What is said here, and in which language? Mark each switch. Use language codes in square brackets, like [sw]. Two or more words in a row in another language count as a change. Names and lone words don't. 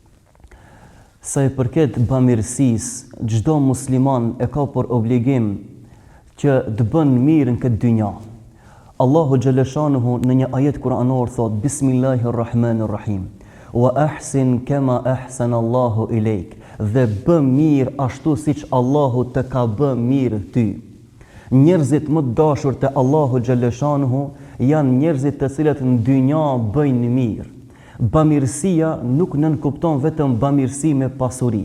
[sq] Sa I përket bamirësisë, çdo musliman e ka për obligim që të bën mirë në këtë dynja. Allahu Gjeleshanuhu në një ajet kuranor thot [ar] بسم الله الرحمن الرحيم وأحسن كما أحسن الله إليك, [sq] dhe bë mirë ashtu siç Allahu të ka bë mirë ty. Njerëzit më të dashur te Allahu Gjeleshanuhu janë njerëzit të cilët në dynja bëjnë mirë. Bamirësia nuk nënkupton vetëm bamirësi me pasuri.